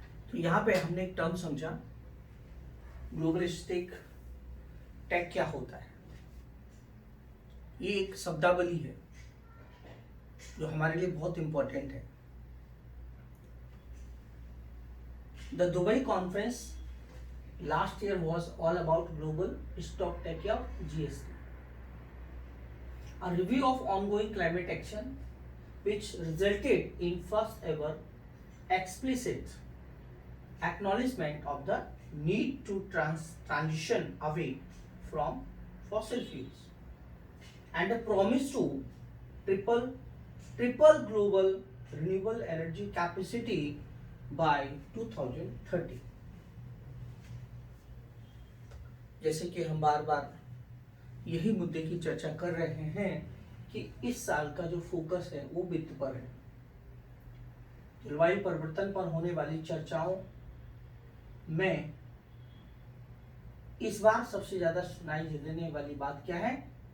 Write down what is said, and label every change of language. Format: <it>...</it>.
<hi>तो यहां पे हमने एक टर्म समझा, ग्लोबलिस्टिक टेक क्या होता है। ये एक शब्दावली है जो हमारे लिए बहुत इंपॉर्टेंट है।</hi> <en>The Dubai conference last year was all about global stock take of GST. A review of ongoing climate action which resulted in first ever explicit acknowledgement of the need to transition away from fossil fuels and a promise to triple global renewable energy capacity by 2030।</en> <hi>जैसे कि हम बार बार यही मुद्दे की चर्चा कर रहे हैं कि इस साल का जो फोकस है वो वित्त पर है। जलवायु परिवर्तन पर होने वाली चर्चाओं में इस बार सबसे ज्यादा सुनाई देने वाली बात क्या है?</hi>